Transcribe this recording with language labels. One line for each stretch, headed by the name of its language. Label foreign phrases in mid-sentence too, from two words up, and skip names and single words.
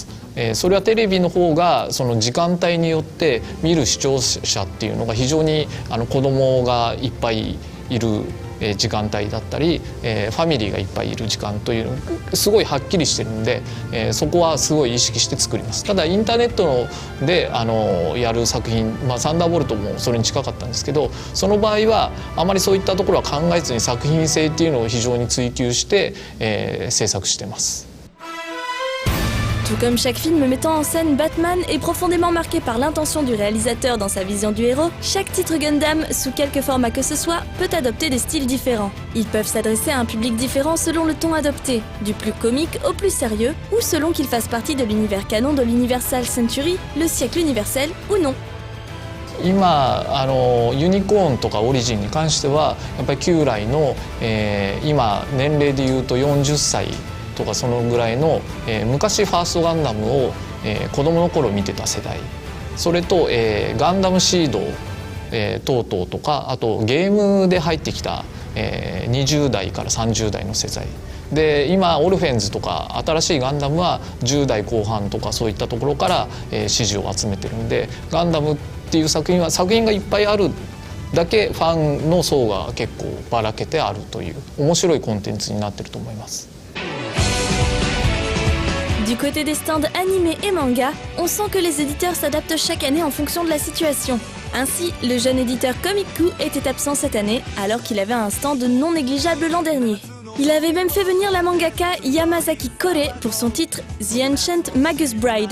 Japanese: それはテレビの方がその時間帯によって見る視聴者っていうのが非常に子供がいっぱいいる時間帯だったり、ファミリーがいっぱいいる時間というのすごいはっきりしてるんで、そこはすごい意識して作ります。ただインターネットでやる作品、サンダーボルトもそれに近かったんですけど、その場合はあまりそういったところは考えずに作品性っていうのを非常に追求して、制作してます。
French: Tout comme chaque film mettant en scène Batman est profondément marqué par l'intention du réalisateur dans sa vision du héros, chaque titre Gundam, sous quelque format que ce soit, peut adopter des styles différents. Ils peuvent s'adresser à un public différent selon le ton adopté, du plus comique au plus sérieux, ou selon qu'ils fassent partie de l'univers canon de l'
English: Universal Century,
French: le siècle universel ou non.
Japanese: 今ユニコーンとかオリジンに関してはやっぱり旧来の、今年齢でいうと40歳とかそのぐらいの、昔ファーストガンダムを、子供の頃見てた世代、それと、ガンダムシード、等々とか、あとゲームで入ってきた、20代から30代の世代で、今オルフェンズとか新しいガンダムは10代後半とかそういったところから、支持を集めてるんで、ガンダムっていう作品がいっぱいあるだけファンの層が結構ばらけてあるという面白いコンテンツになってると思います。
French: Du côté des stands animés et manga, on sent que les éditeurs s'adaptent chaque année en fonction de la situation. Ainsi, le jeune éditeur Komiku était absent cette année, alors qu'il avait un stand non négligeable l'an dernier. Il avait même fait venir la mangaka Yamazaki Kore pour son titre The Ancient Magus Bride.